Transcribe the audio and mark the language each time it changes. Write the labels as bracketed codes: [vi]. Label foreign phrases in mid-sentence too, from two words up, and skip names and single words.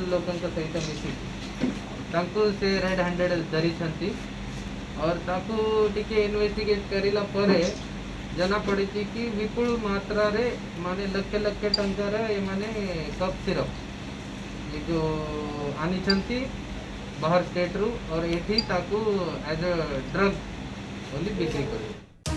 [or] ଲୋକଙ୍କ କେ ସହିତ ମିଶି ତାଙ୍କୁ ସେ [en] red handed [or] ଧରି ଛନ୍ତି ଆଉ ତାଙ୍କୁ ଟିକେ ଇନଭେଷ୍ଟିଗେଟ କରିଲା ପରେ ଜଣା ପଡ଼ି କି ବିପୁଳ ମାତ୍ରା ରେ ମାନେ ଲକ୍ଷ ଲକ୍ଷ ଟଙ୍କା ରେ ମାନେ [en] cough syrup [or] ଯେ ଯୋ ଆଣି ଛନ୍ତି ବାହାର ଷ୍ଟେଟ ରୁ ଆଉ ଏଠି ତାଙ୍କୁ [en] as a drug only [or] ବିକ୍ରି କରି।